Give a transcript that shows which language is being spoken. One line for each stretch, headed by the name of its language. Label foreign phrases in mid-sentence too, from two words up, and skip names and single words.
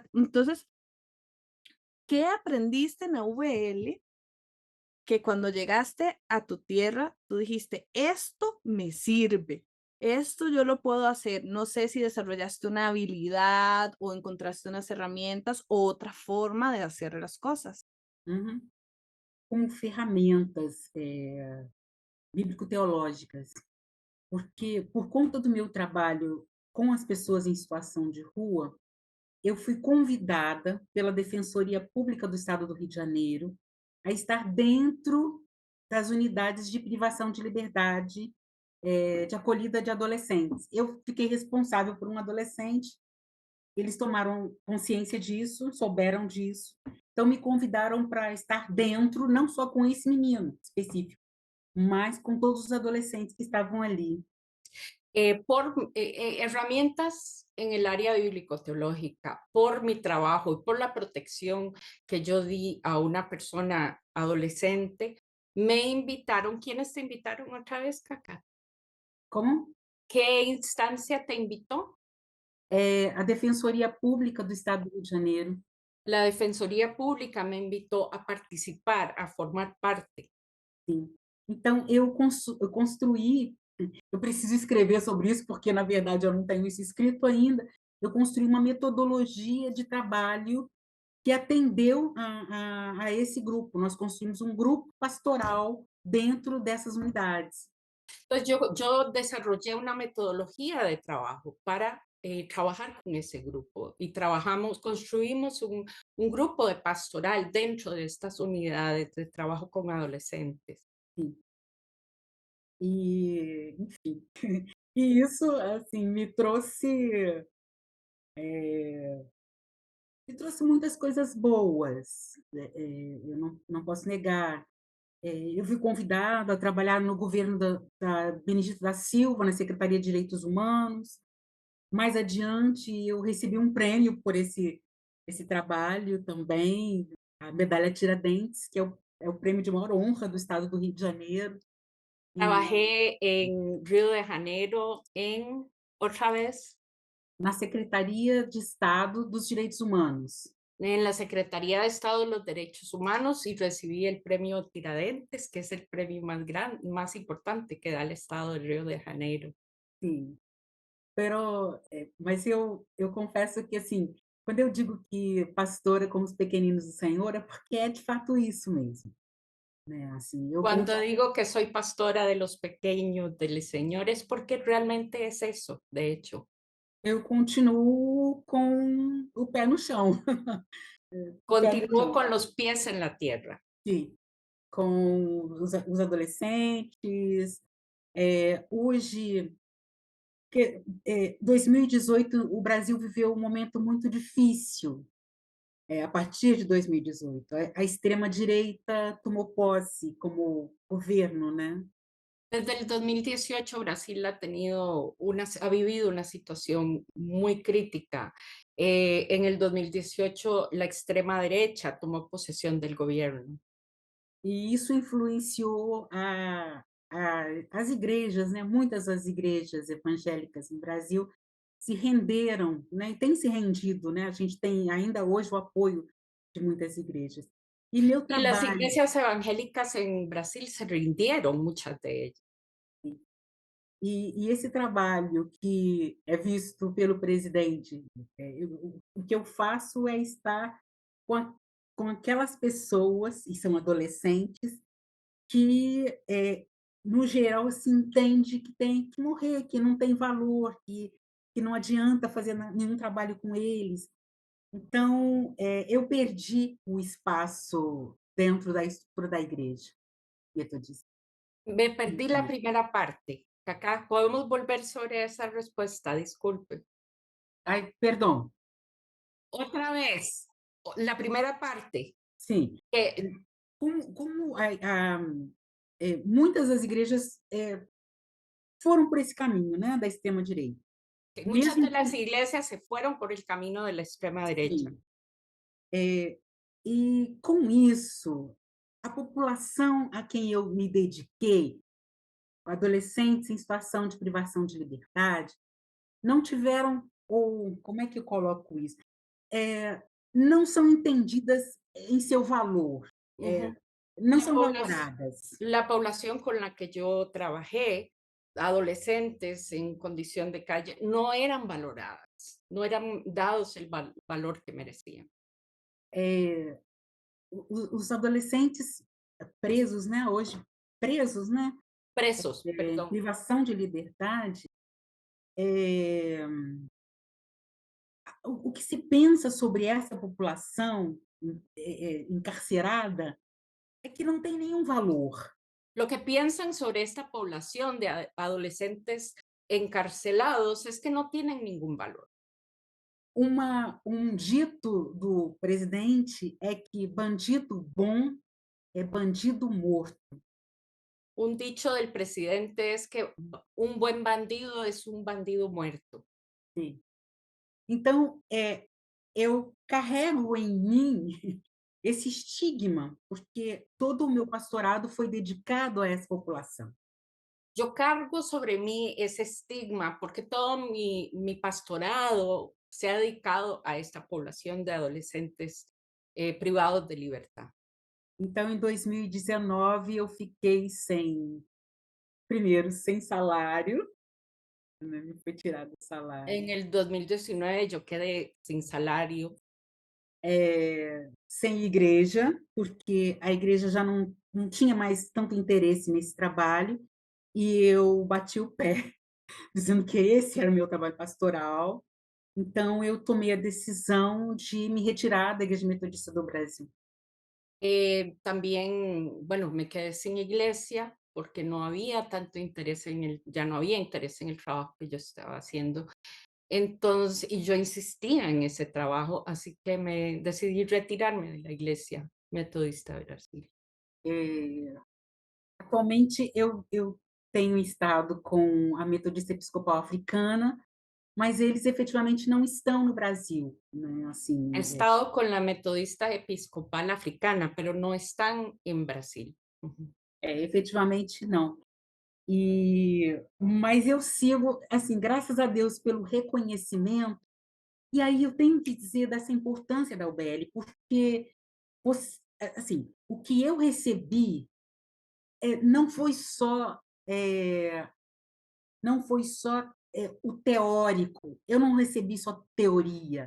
Spanish: Entonces, ¿qué aprendiste en la VL que cuando llegaste a tu tierra, tú dijiste, esto me sirve, esto yo lo puedo hacer? No sé si desarrollaste una habilidad o encontraste unas herramientas o otra forma de hacer las cosas. Uhum.
Portuguese: Com ferramentas, bíblico-teológicas, porque por conta do meu trabalho com as pessoas em situação de rua, eu fui convidada pela Defensoria Pública do Estado do Rio de Janeiro a estar dentro das unidades de privação de liberdade, de acolhida de adolescentes. Eu fiquei responsável por um adolescente, eles tomaram consciência disso, souberam disso, então me convidaram para estar dentro, não só com esse menino específico, mas com todos os adolescentes que estavam ali.
Spanish: Herramientas en el área bíblico-teológica, por mi trabajo y por la protección que yo di a una persona adolescente, me invitaron. ¿Quiénes te invitaron otra vez, Cacá?
Portuguese: Como?
Spanish: ¿Qué instancia te invitó?
Portuguese: A Defensoria Pública do Estado do Rio de Janeiro.
Spanish: La Defensoría Pública me invitó a participar, a formar parte.
Portuguese: Sim. Então eu construí, eu preciso escrever sobre isso, porque na verdade eu não tenho isso escrito ainda, eu construí uma metodologia de trabalho que atendeu a esse grupo. Nós construímos um grupo pastoral dentro dessas unidades.
Spanish: Entonces yo desarrollé una metodología de trabajo para trabajar con ese grupo y construimos un grupo de pastoral dentro de estas unidades de trabajo con adolescentes.
Portuguese: Sim. E, enfim, e isso, assim, me trouxe muitas coisas boas, eu não posso negar. Eu fui convidada a trabalhar no governo da Benedita da Silva, na Secretaria de Direitos Humanos. Mais adiante, eu recebi um prêmio por esse trabalho também, a medalha Tiradentes, que é o prêmio de maior honra do estado do Rio de Janeiro. E
Spanish: Trabajé en Río de Janeiro otra vez,
Portuguese: na Secretaria de Estado dos Direitos Humanos.
Spanish: en la Secretaría de Estado de los Derechos Humanos, y recibí el premio Tiradentes, que es el premio más importante que da el Estado de Río de Janeiro.
Portuguese: Sim. Mas eu confesso que, assim, quando eu digo que pastora como os pequeninos do Senhor, é porque é de fato isso mesmo, né, assim,
Spanish: Cuando digo que soy pastora de los pequeños del Señor, es porque realmente es eso, de hecho.
Portuguese: eu continuo com o pé no chão. O pé no
Spanish: Continúo
Portuguese: chão,
Spanish: con los pies en la tierra.
Portuguese: sim, com os adolescentes. Hoje, 2018, o Brasil viveu um momento muito difícil. A partir de 2018, a extrema-direita tomou posse como governo, né?
Spanish: Desde el 2018 Brasil ha vivido una situación muy crítica. En el 2018 la extrema derecha tomó posesión del gobierno.
Portuguese: E isso influenciou as igrejas, né? Muitas das igrejas evangélicas no Brasil se renderam, né? E têm se rendido, né? A gente tem ainda hoje o apoio de muitas igrejas. E meu
Spanish: Y las
Portuguese: trabalho,
Spanish: iglesias evangélicas en Brasil se rindieron, muchas de ellas.
Portuguese: e esse trabalho que é visto pelo presidente, o que eu faço é estar com, com aquelas pessoas, e são adolescentes, que, no geral, se entende que tem que morrer, que não tem valor, que não adianta fazer nenhum trabalho com eles. Então, eu perdi o espaço dentro da estrutura da igreja metodista.
Spanish: Me perdí la primera parte. Acá podemos volver sobre esa respuesta, disculpe.
Portuguese: Ai, perdão,
Spanish: Otra vez, la primera parte.
Portuguese: sim. Que Como muitas das igrejas foram por esse caminho, né, da extrema-direita.
Spanish: muchas de
Portuguese: Mesmo
Spanish: las iglesias se fueron por el camino de la extrema derecha.
Portuguese: sim, E com isso, a população a quem eu me dediquei, adolescentes em situação de privação de liberdade, não tiveram, ou como é que eu coloco isso? Eh, não são entendidas em seu valor, Ujú. não
Spanish: La
Portuguese: são
Spanish: poblac-
Portuguese: valoradas.
Spanish: la población con la que yo trabajé, adolescentes en condición de calle, no eran valoradas, no eran dados el valor que merecían.
Portuguese: Eh, os adolescentes presos, né, hoje, presos, né,
Spanish: Presos,
Portuguese: em
Spanish: perdón.
Portuguese: privação de liberdade, eh, o que se pensa sobre essa população encarcerada é que não tem nenhum valor.
Spanish: Lo que piensan sobre esta población de adolescentes encarcelados es que no tienen ningún valor.
Portuguese: Dito do presidente é que bandido bom é bandido morto.
Spanish: Un dicho del presidente es que un buen bandido es un bandido muerto.
Portuguese: Sim. Então, eu carrego em mim esse estigma, porque todo o meu pastorado foi dedicado a essa população.
Spanish: Yo cargo sobre mí ese estigma porque todo mi pastorado se ha dedicado a esta población de adolescentes privados de libertad.
Portuguese: Então, em 2019, eu fiquei sem, primeiro, sem salário, né, me foi tirado o
Spanish: En
Portuguese: salário,
Spanish: el 2019 yo quedé sin salario,
Portuguese: sem igreja, porque a igreja já não tinha mais tanto interesse nesse trabalho, e eu bati o pé, dizendo que esse era o meu trabalho pastoral. Então, eu tomei a decisão de me retirar da Igreja Metodista do Brasil.
Spanish: también, bueno, me quedé sin iglesia porque no había tanto interés ya no había interés en el trabajo que yo estaba haciendo. Entonces, y yo insistía en ese trabajo, así que me decidí retirarme de la iglesia metodista de Brasil.
Portuguese: Eh, atualmente, eu tenho estado com a Metodista Episcopal Africana, mas eles efetivamente não estão no Brasil, né,
Spanish: He
Portuguese: assim,
Spanish: estado con la metodista episcopal africana, pero no están en Brasil. Ujú.
Portuguese: efetivamente não. Mas eu sigo, assim, graças a Deus pelo reconhecimento, e aí eu tenho que dizer dessa importância da UBL, porque assim, o que eu recebi, não foi só, não foi só, o teórico, eu não recebi só teoria.